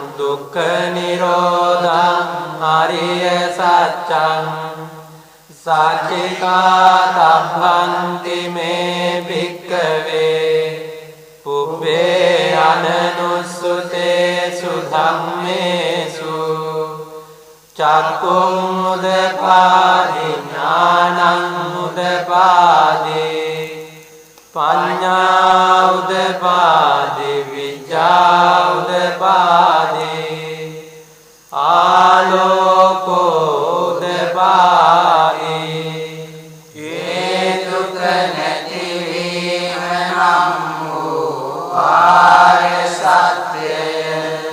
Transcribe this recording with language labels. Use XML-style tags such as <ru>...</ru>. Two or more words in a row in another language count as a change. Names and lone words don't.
<pi>දුක්ඛ නිරෝධං අරිය සත්‍යං සච්චිකාතබ්බන්ති මේ භික්ඛවේ පුබ්බේ අනනුස්සුතේසු ධම්මේසු චක්ඛුං උදපාදි ඥානං උදපාදි පඤ්ඤා උදපාදි විඤ්ඤා උදපාදි ආලෝකෝ උදපාදි</pi> <si>ඒ දුක නැතිවීම නම් වූ ආර්ය සත්‍යය</si>